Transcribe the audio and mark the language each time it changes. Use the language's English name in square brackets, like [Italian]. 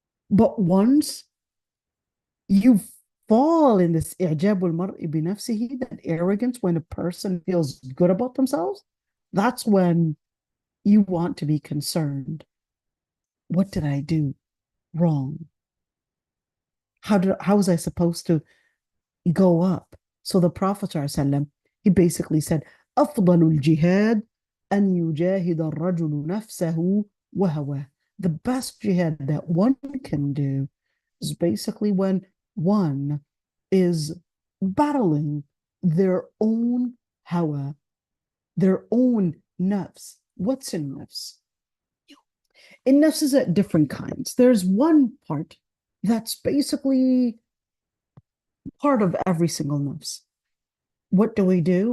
[English] But once you fall in this [Arabic] إعجاب المرء بنفسه, [English] that arrogance, when a person feels good about themselves, that's when you want to be concerned. What did I do wrong? How was I supposed to go up? So the Prophet ﷺ, he basically said, [Arabic] أفضل الجهاد أن يجاهد الرجل نفسه وهواه. [English] The best jihad that one can do is basically when one is battling their own hawa, their own nafs. What's in nafs? In nafs is at different kinds. There's one part that's basically part of every single nafs. What do we do?